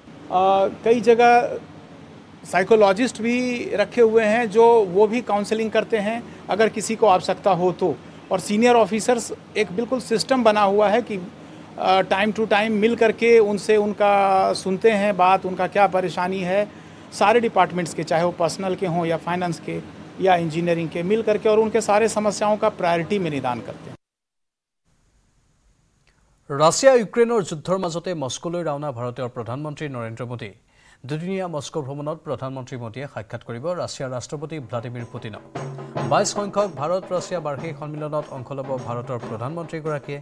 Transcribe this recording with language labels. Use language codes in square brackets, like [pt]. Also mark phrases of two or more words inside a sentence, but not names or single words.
[hi] कई जगह साइकोलॉजिस्ट भी रखे हुए हैं जो वो भी काउंसलिंग करते हैं अगर किसी को आवश्यकता हो तो और [en] senior officers [hi] एक बिल्कुल सिस्टम बना हुआ है कि [en] time to time [hi] मिल करके उनसे उनका सुनते हैं बात उनका क्या परेशानी है सारे डिपार्टमेंट्स के चाहे वो पर्सनल के हों या फाइनेंस के या इंजीनियरिंग के मिल करके और उनके सारे समस्याओं का प्रायोरिटी में निदान करते हैं [as] ৰাছিয়া ইউক্ৰেইনৰ যুদ্ধৰ মাজতে মস্কোলৈ ৰাওনা ভাৰতীয় প্ৰধানমন্ত্ৰী নৰেন্দ্ৰ মোদী দুদিনীয়া মস্কো ভ্ৰমণত প্ৰধানমন্ত্ৰী মোদীয়ে সাক্ষাৎ কৰিব ৰাছিয়াৰ ৰাষ্ট্ৰপতি ভ্লাদিমিৰ পুটিনক 22 সংখ্যক ভাৰত ৰাছিয়া বাৰ্ষিক সন্মিলনত অংশ ল'ব ভাৰতৰ প্ৰধানমন্ত্ৰীগৰাকীয়ে